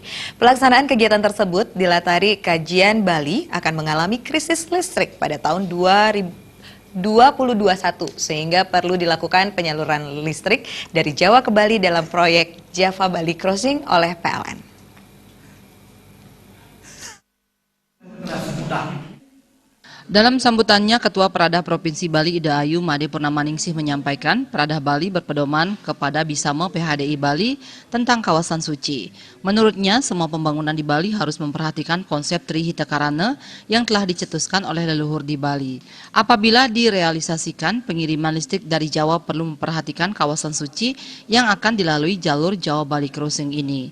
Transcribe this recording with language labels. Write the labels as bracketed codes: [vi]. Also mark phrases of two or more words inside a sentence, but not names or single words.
[id] Pelaksanaan kegiatan tersebut dilatari kajian Bali akan mengalami krisis listrik pada tahun 2021 sehingga perlu dilakukan penyaluran listrik dari Jawa ke Bali dalam proyek Java Bali Crossing oleh PLN. Dalam sambutannya, Ketua Perada Provinsi Bali Ida Ayu Made Purnamaningsih menyampaikan Perada Bali berpedoman kepada Bisamo PHDI Bali tentang kawasan suci. Menurutnya, semua pembangunan di Bali harus memperhatikan konsep Trihita Karana yang telah dicetuskan oleh leluhur di Bali. Apabila direalisasikan, pengiriman listrik dari Jawa perlu memperhatikan kawasan suci yang akan dilalui jalur Jawa Bali Crossing ini.